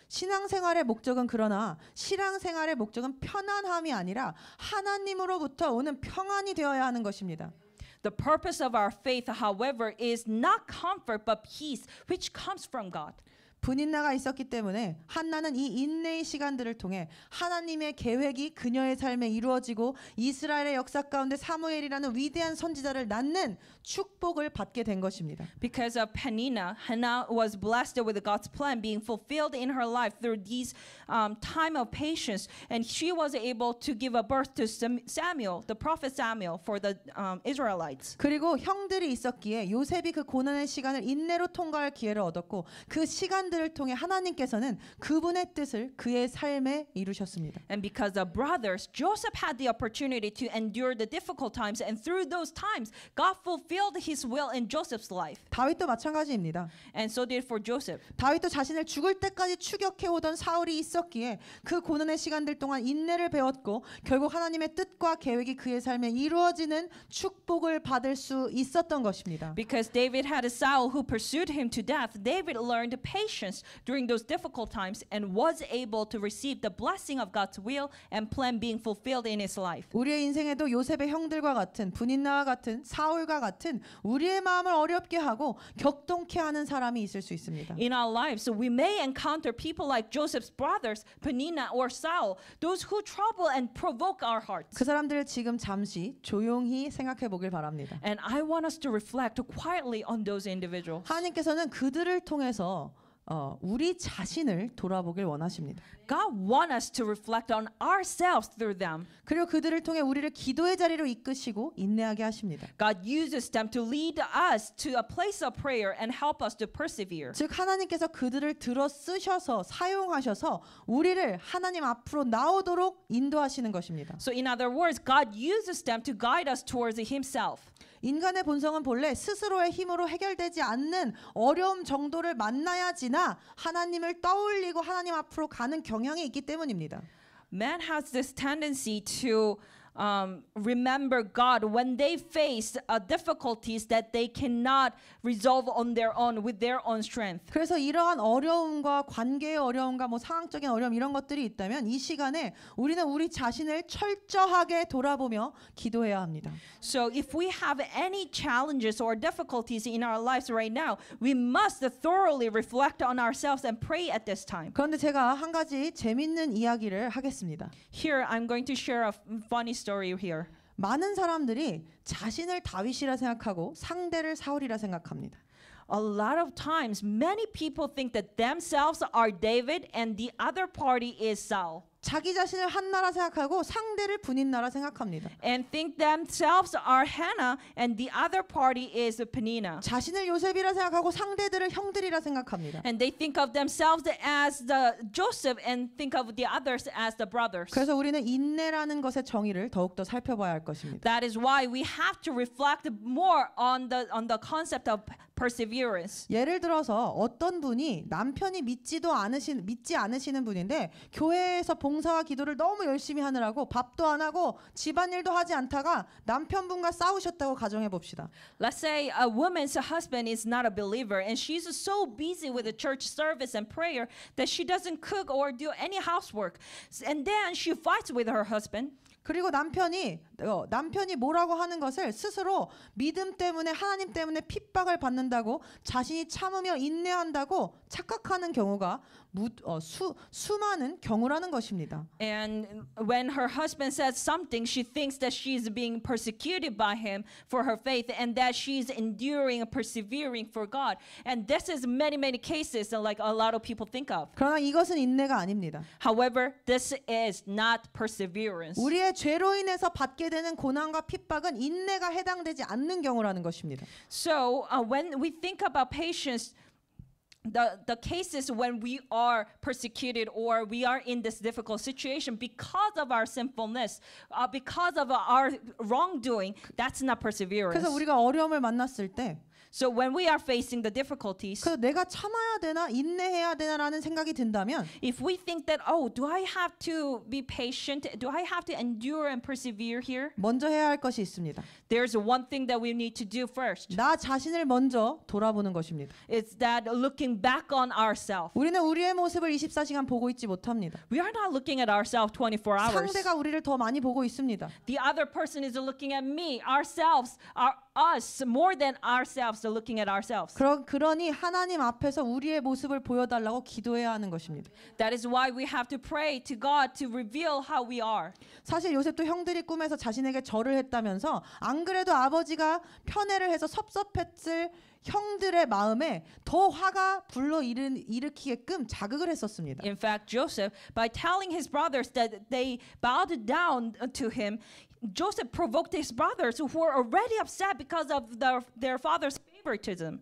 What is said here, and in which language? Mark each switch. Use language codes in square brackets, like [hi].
[ko] 신앙생활의 목적은 그러나 신앙생활의 목적은 편안함이 아니라 하나님으로부터 오는 평안이 되어야 하는 것입니다. [en] The purpose of our faith, however, is not comfort but peace, which comes from God. [ko] 분인나가 있었기 때문에 한나는 이 인내의 시간들을 통해 하나님의 계획이 그녀의 삶에 이루어지고 이스라엘의 역사 가운데 사무엘이라는 위대한 선지자를 낳는 축복을 받게 된 것입니다. [en] Because of Peninnah, Hannah was blessed with God's plan being fulfilled in her life through these time of patience, and she was able to give a birth to Samuel, the prophet Samuel, for the Israelites. [ko] 그리고 형들이 있었기에 요셉이 그 고난의 시간을 인내로 통과할 기회를 얻었고 그 시간들을 통해 하나님께서는 그분의 뜻을 그의 삶에 이루셨습니다. [en] And because of brothers, Joseph had the opportunity to endure the difficult times, and through those times, God fulfilled His will in Joseph's life. [ko] 다윗도 마찬가지입니다. [en] And so did for Joseph. [ko] 다윗도 자신을 죽을 때까지 추격해 오던 사울이 있었기에 그 고난의 시간들 동안 인내를 배웠고 결국 하나님의 뜻과 계획이 그의 삶에 이루어지는 축복을 받을 수 있었던 것입니다. [en] Because David had a Saul who pursued him to death, David learned patience during those difficult times and was able to receive the blessing of God's will and plan being fulfilled in his life. [ko] 우리의 인생에도 요셉의 형들과 같은 분인나와 같은 사울과 같은 우리의 마음을 어렵게 하고 격동케 하는 사람이 있을 수 있습니다. [en] In our lives, we may encounter people like Joseph's brothers, Peninnah or Saul, those who trouble and provoke our hearts. [ko] 그 사람들을 지금 잠시 조용히 생각해 보길 바랍니다. [en] And I want us to reflect quietly on those individuals. [ko] 하나님께서는 그들을 통해서 우리 자신을 돌아보길 원하십니다. [en] God wants us to reflect on ourselves through them. [ko] 그리고 그들을 통해 우리를 기도의 자리로 이끄시고 인내하게 하십니다. [en] God uses them to lead us to a place of prayer and help us to persevere. [ko] 즉 하나님께서 그들을 들어 쓰셔서 사용하셔서 우리를 하나님 앞으로 나오도록 인도하시는 것입니다. [en] So in other words, God uses them to guide us towards Himself. [ko] 인간의 본성은 본래 스스로의 힘으로 해결되지 않는 어려움 정도를 만나야지나 하나님을 떠올리고 하나님 앞으로 가는 경향이 있기 때문입니다. [en] Man has this tendency to remember God when they face difficulties that they cannot resolve on their own with their own strength. [ko] 그래서 이러한 어려움과 관계의 어려움과 뭐 상황적인 어려움 이런 것들이 있다면 이 시간에 우리는 우리 자신을 철저하게 돌아보며 기도해야 합니다. [en] So if we have any challenges or difficulties in our lives right now, we must thoroughly reflect on ourselves and pray at this time. [ko] 그런데 제가 한 가지 재밌는 이야기를 하겠습니다. [en] Here I'm going to share a funny story here. [ko] 많은 사람들이 자신을 다윗이라 생각하고 상대를 사울이라 생각합니다. [en] A lot of times, many people think that themselves are David and the other party is Saul. [ko] 자기 자신을 한나라 생각하고 상대를 분인나라 생각합니다. [en] And think themselves are Hannah and the other party is Peninnah. [ko] 자신을 요셉이라 생각하고 상대들을 형들이라 생각합니다. [en] And they think of themselves as the Joseph and think of the others as the brothers. [ko] 그래서 우리는 인내라는 것의 정의를 더욱더 살펴봐야 할 것입니다. [en] That is why we have to reflect more on the concept of perseverance. [ko] 예를 들어서 어떤 분이 남편이 믿지 않으시는 분인데 교회에서 봉사와 기도를 너무 열심히 하느라고 밥도 안 하고 집안일도 하지 않다가 남편분과 싸우셨다고 가정해 봅시다. [en] Let's say a woman's husband is not a believer and she's so busy with the church service and prayer that she doesn't cook or do any housework. And then she fights with her husband. [ko] 그리고 남편이 뭐라고 하는 것을 스스로 믿음 때문에 하나님 때문에 핍박을 받는다고 자신이 참으며 인내한다고 착각하는 경우가 수많은 경우라는 것입니다. [en] And when her husband says something, she thinks that she's being persecuted by him for her faith and that she's enduring and persevering for God. And this is many cases like a lot of people think of. [ko] 그러나 이것은 인내가 아닙니다. [en] However, this is not perseverance. [ko] 우리의 죄로 인해서 받게 되는 고난과 핍박은 인내가 해당되지 않는 경우라는 것입니다. [en] So when we think about patience, the cases when we are persecuted or we are in this difficult situation because of our sinfulness, because of our wrongdoing, that's not perseverance. [ko] 그래서 우리가 어려움을 만났을 때 [en] So when we are facing the difficulties, [ko] 그래서 내가 참아야 되나 인내해야 되나라는 생각이 든다면 [en] if we think that, oh, do I have to be patient? Do I have to endure and persevere here? [ko] 먼저 해야 할 것이 있습니다. [en] There's one thing that we need to do first. [ko] 나 자신을 먼저 돌아보는 것입니다. [en] It's that looking back on ourselves. [ko] 우리는 우리의 모습을 24시간 보고 있지 못합니다. [en] We are not looking at ourselves 24 hours. [ko] 상대가 우리를 더 많이 보고 있습니다. [en] The other person is looking at me, ourselves, us, more than ourselves are looking at ourselves. [ko] 그러니 하나님 앞에서 우리의 모습을 보여달라고 기도해야 하는 것입니다. [en] That is why we have to pray to God to reveal how we are. [ko] 사실 요셉도 형들이 꿈에서 자신에게 절을 했다면서 안 그래도 아버지가 편애를 해서 섭섭했을 형들의 마음에 더 화가 일으키게끔 자극을 했었습니다. [en] In fact, Joseph, by telling his brothers that they bowed down to him, Joseph provoked his brothers who were already upset because of their father's favoritism.